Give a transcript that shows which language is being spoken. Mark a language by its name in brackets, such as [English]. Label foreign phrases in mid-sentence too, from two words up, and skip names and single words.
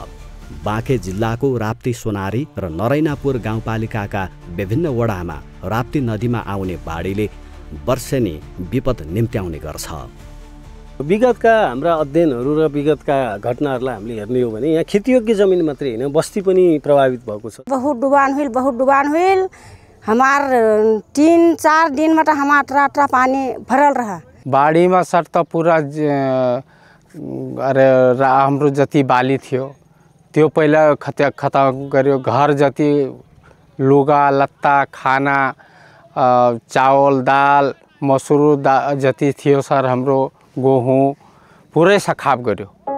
[Nepali] बाँके जिल्लाको राप्ती, सोनारी र नरैनापुर गाउँपालिकाका विभिन्न वडामा राप्ती नदीमा आउने बाढीले वर्षेनी विपद निम्त्याउने गर्छ। विगतका हाम्रा अध्ययनहरू र विगतका घटनाहरूलाई हामीले हेर्ने हो भने यहाँ खेतीयोग्य जमिन मात्रै होइन, बस्ती पनि प्रभावित भएको छ। [Awadhi] बहुत डुबान हुई। हमार 3-4 दिन में हमारा टरा पानी भरल रहा। बाढ़ी में सर तो पूरा [Nepali] अरे हाम्रो जति बाली थियो त्यो पहिला खतम गर्यो। घर जति लुगा लत्ता खाना चावल दाल मसुर जति थियो सर हाम्रो गहुँ पुरै सखाप गर्यो।